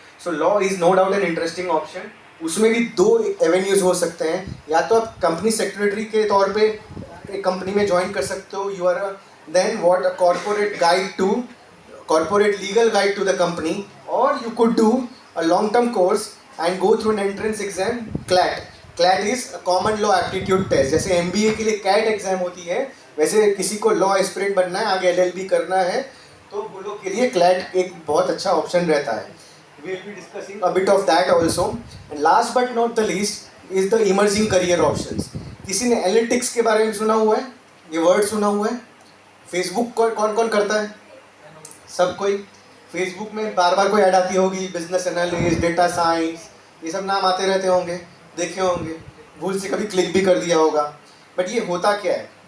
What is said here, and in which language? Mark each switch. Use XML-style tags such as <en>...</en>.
<en>So law is no doubt an interesting option.</en> <hi>उसमें भी दो एवेन्यूज हो सकते हैं. या तो आप कंपनी सेक्रेटरी के तौर पे एक कंपनी में ज्वाइन कर सकते हो,</hi> <en>You are then what a corporate guide to corporate legal guide to the company, or you could do a long term course and go through an entrance exam, CLAT. CLAT is a common law aptitude test.</en> <hi>जैसे MBA के लिए CAT exam होती है, वैसे किसी को law aspirant बनना है, आगे LLB करना है, तो वो लोग के लिए CLAT एक बहुत अच्छा ऑप्शन रहता है.</hi> <en>We will be discussing a bit of that also. And last but not the least is the emerging career options.</en> <hi>किसी ने एनालिटिक्स के बारे में सुना हुआ है? ये वर्ड सुना हुआ है? फेसबुक कौन कौन करता है? सब कोई. फेसबुक में बार बार कोई ऐड आती होगी, बिजनेस एनालिस्ट, डेटा साइंस, ये सब नाम आते रहते होंगे, देखे होंगे, भूल से कभी क्लिक भी कर दिया होगा. बट ये होता क्या है?</hi>